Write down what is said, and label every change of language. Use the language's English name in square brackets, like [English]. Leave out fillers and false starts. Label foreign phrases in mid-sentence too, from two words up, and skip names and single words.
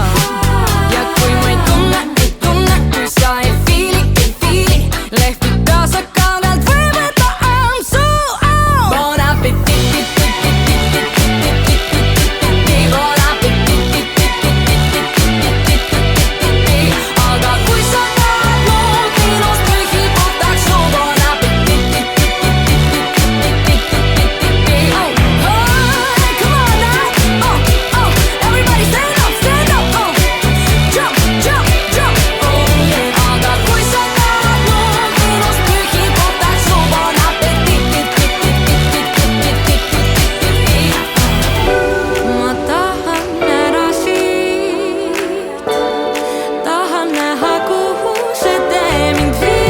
[Estonian] Ja kui ma ei tunne, kui sa ei fiili, lehvita sa kaugelt või võta ampsu. [French] Bon appetit, bon appetit. [Estonian] Aga kui sa tahad muud minust, pühi puhtaks suu. [French] Bon appetit. [English] Come on now, everybody stand up, jump. [Estonian] Aga kui sa tahad muud minust, pühi puhtaks suu. [French] Bon appetit. [Estonian] Ma tahan ära siit, tahan näha, kuhu see tee mind